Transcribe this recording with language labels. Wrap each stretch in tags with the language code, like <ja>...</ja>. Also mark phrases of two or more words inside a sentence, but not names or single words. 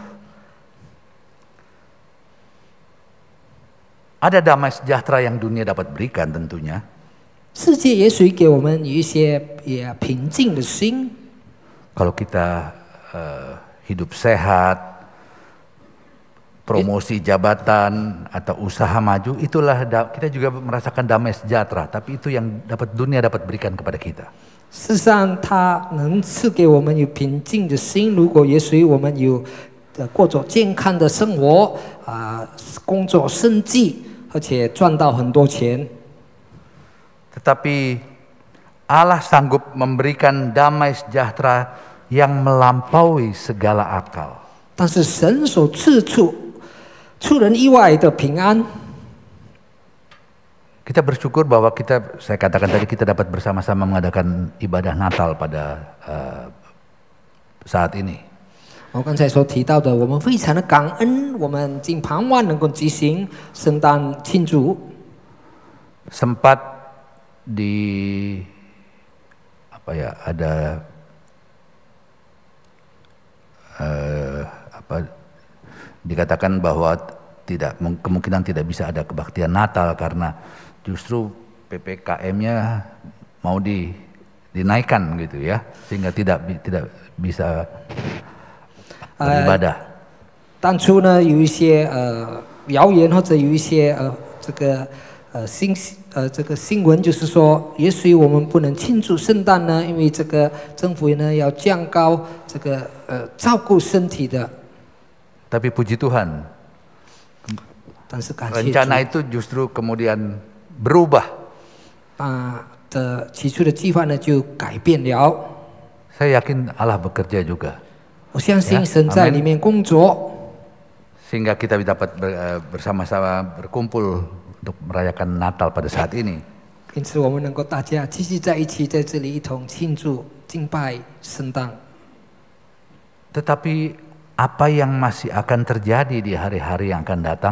<id>Ada damai sejahtera yang dunia dapat berikan tentunya.</id> <zh>世界也许给我们有一些平静的心。</zh> <id>Kalau kita hidup sehat, promosi jabatan atau usaha maju, itulah kita juga merasakan damai sejahtera. Tapi itu yang dunia dapat berikan kepada kita.</id> <zh>事实上，它能赐给我们有平静的心。如果也许我们有过着健康的生活工作生计，而且赚到很多钱。</zh> <id>Tetapi Allah sanggup memberikan damai sejahtera yang melampaui segala akal.</id> <zh>但是神所赐出人意外的平安。</zh> <id>Kita bersyukur bahwa saya katakan tadi kita dapat bersama-sama mengadakan ibadah Natal pada saat ini.</id> <zh>我刚才所提到的，我们非常的感恩，我们尽盼望能够举行圣诞庆祝。</zh> <id>Sempat ada dikatakan bahwa kemungkinan tidak bisa ada kebaktian Natal karena justru PPKM-nya mau dinaikkan gitu ya, sehingga tidak bisa beribadah.</id> <zh>当初呢，有一些谣言或者有一些这个新闻，就是说，也许我们不能庆祝圣诞呢，因为这个政府呢要降高这个照顾身体的。</zh> <id>Tapi puji Tuhan,</id> <zh>但是感谢</zh> <id>rencana</id> <zh>主，</zh> <id>itu justru kemudian berubah.</id> <zh>起初的计划呢就改变了。</zh> <id>Saya yakin Allah bekerja juga.</id> <zh>我相信神在里面工作，</zh> <id>Sehingga kita dapat bersama-sama berkumpul untuk merayakan Natal pada saat ini.</id> <zh>因此我们能够大家继续在一起，在这里一同庆祝敬拜圣诞。</zh> <id>Tetapi apa yang masih akan terjadi di hari-hari yang akan datang?</id>